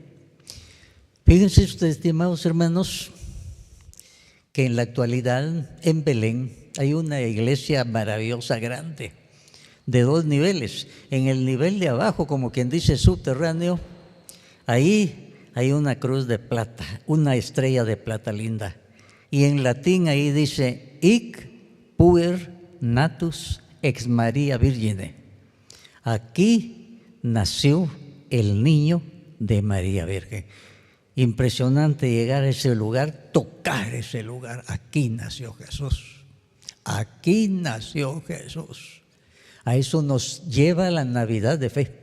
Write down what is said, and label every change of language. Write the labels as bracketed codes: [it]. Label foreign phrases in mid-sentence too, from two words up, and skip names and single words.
[es] Fíjense ustedes, estimados hermanos, que en la actualidad en Belén hay una iglesia maravillosa, grande, de 2 niveles. En el nivel de abajo, como quien dice subterráneo, ahí hay una cruz de plata, una estrella de plata linda. Y en latín ahí dice, [la] hic puer natus ex Maria Virgine. [es] Aquí nació el niño de María Virgen. Impresionante llegar a ese lugar, tocar ese lugar. Aquí nació Jesús. Aquí nació Jesús. A eso nos lleva la Navidad de fe.